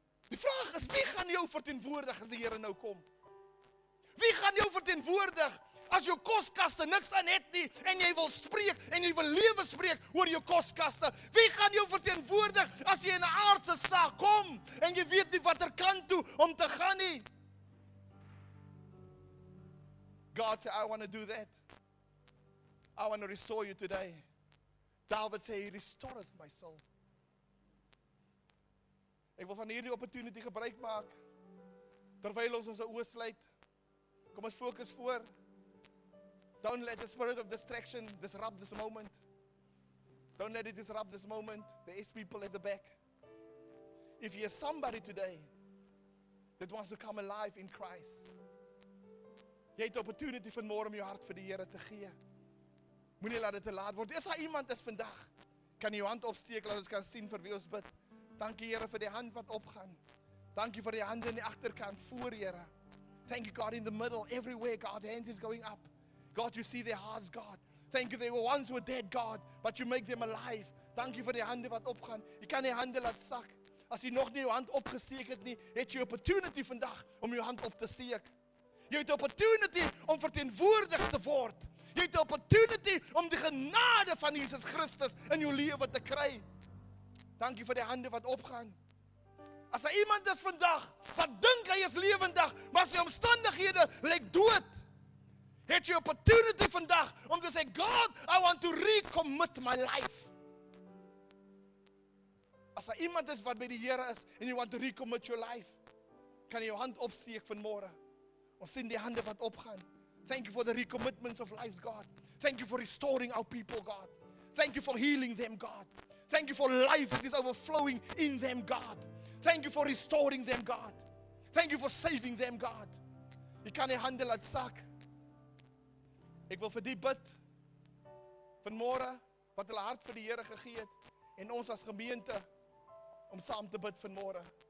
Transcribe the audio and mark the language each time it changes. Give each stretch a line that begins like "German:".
Afrikaans: Die vraag is, wie gaan jou verteenwoordig as die Here nou kom? Wie gaan jou verteenwoordig as jou koskaste niks aan het nie en jy wil spreek en jy wil lewe spreek oor jou koskaste? Wie gaan jou verteenwoordig as jy in 'n aardse saak kom en jy weet nie watter kant toe om te gaan nie?
English: God said, I want to do that. I want to restore you today. David said, He restoreth my soul.
Afrikaans: Ek wil van hierdie opportunity gebruik maak, terwyl ons ons oë sluit. Kom ons fokus voor.
English: Don't let the spirit of distraction disrupt this moment. Don't let it disrupt this moment. There is people at the back. If you're somebody today that wants to come alive in Christ,
Afrikaans: jy het opportunity vanmôre om jou hart vir die Here te gee. Moenie laat dit te laat word. Is daar iemand is vandag? Kan jy jou hand opsteek, laat ons kan sien vir wie ons bid. Dankie Here vir die hand wat opgaan. Dankie vir die hande in die agterkant voor Here.
English: Thank you God in the middle, everywhere God, hands is going up. God, you see their hearts, God. Thank you, they were once were dead, God, but you make them alive.
Afrikaans: Dankie vir die hande wat opgaan. Jy kan die hande laat sak. As jy nog nie jou hand opgesteek het nie, het jy opportunity vandag om jou hand op te steek. Jy het opportunity om verteenwoordig te word. Jy het opportunity om die genade van Jesus Christus in jou lewe te kry. Dankie vir die hande wat opgaan. As daar iemand is vandag wat dink hy is lewendig, maar sy omstandighede lyk dood, het jy opportunity vandag om te sê, God,
English: I want to recommit my life.
Afrikaans: As daar iemand is wat by die Here is en
English: you want to recommit your life,
Afrikaans: kan jy jou hand opsteek vanmôre. Ons sien die hande wat opgaan.
English: Thank you for the recommitments of lives, God. Thank you for restoring our people, God. Thank you for healing them, God. Thank you for life that is overflowing in them, God. Thank you for restoring them, God. Thank you for saving them, God.
Afrikaans: Jy kan die hande laat sak. Ek wil vir die bid vanmôre wat hulle hart vir die Here gegee het en ons as gemeente om saam te bid vanmôre.